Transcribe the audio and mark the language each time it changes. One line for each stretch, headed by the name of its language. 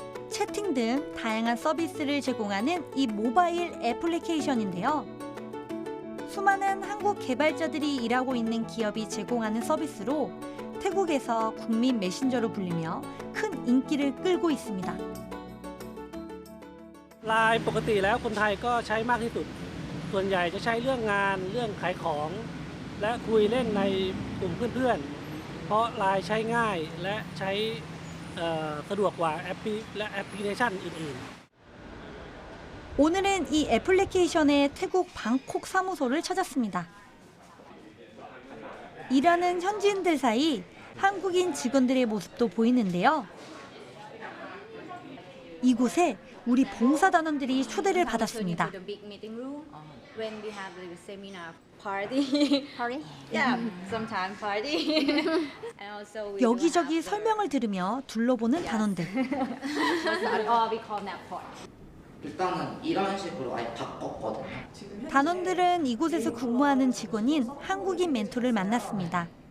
Korean: 채팅 등 다양한 서비스를 제공하는 이 모바일 애플리케이션인데요. 수많은 한국 개발자들이 일하고 있는 기업이 제공하는 서비스로 태국에서 국민 메신저로 불리며 큰 인기를 끌고 있습니다.
Thai: ไลน์ปกติแล้วคนไทยก็ใช้มากที่สุดส่วนใหญ่จะใช้เรื่องงานเรื่องขายของและคุยเล่นในกลุ่มเพื่อนๆเพราะไลน์ใช้ง่ายและใช้สะดวกกว่าแอปพลิเคชันอื่นๆ
Korean: 오늘은 이 애플리케이션의 태국 방콕 사무소를 찾았습니다. 일하는 현지인들 사이 한국인 직원들의 모습도 보이는데요. 이곳에 우리 봉사단원들이 초대를 받았습니다.
English: When we have the seminar party. Yeah, sometimes party. And also we
Korean: 여기저기 설명을 들으며 둘러보는 단원들.
English: we call nap pod.
Korean: 일단은 이런 식으로 아예 바꿨거든요. 단원들은 이곳에서 근무하는 직원인 한국인 멘토를 만났습니다.